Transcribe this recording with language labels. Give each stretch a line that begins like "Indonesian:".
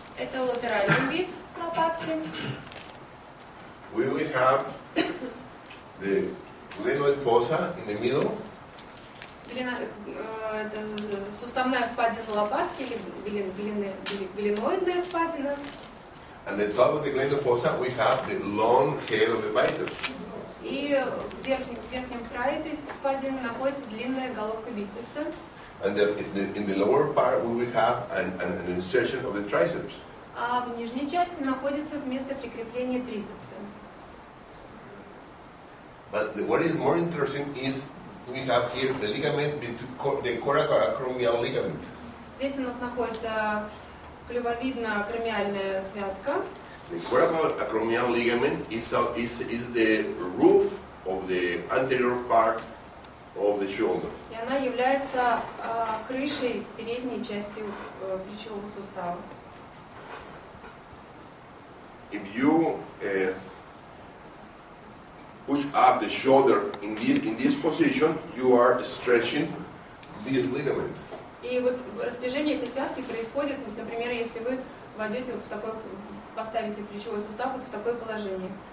Russian: Это латеральный вид лопатки.
English: We will have the glenoid fossa in the middle.
Russian: Это суставная впадина лопатки или глиноидная впадина.
English: And the top of the glenoid fossa we have the long head of the biceps.
Russian: И в верхнем крае этой впадины находится длинная головка бицепса.
English: And in the lower part we will have an insertion of the triceps.
Russian: А в нижней части находится место прикрепления трицепса.
English: But what is more interesting is we have here the ligament, the coracoacromial ligament.
Russian: Здесь у нас находится клювовидно-акромиальная связка.
English: The coracoacromial ligament is the roof of the anterior part of the shoulder.
Russian: И она является крышей передней части плечевого сустава.
English: If you push up the shoulder in this position, you are stretching this ligament.
Russian: И вот растяжение этой связки происходит, например, если вы войдете вот в такой, поставите плечевой сустав вот в такое положение.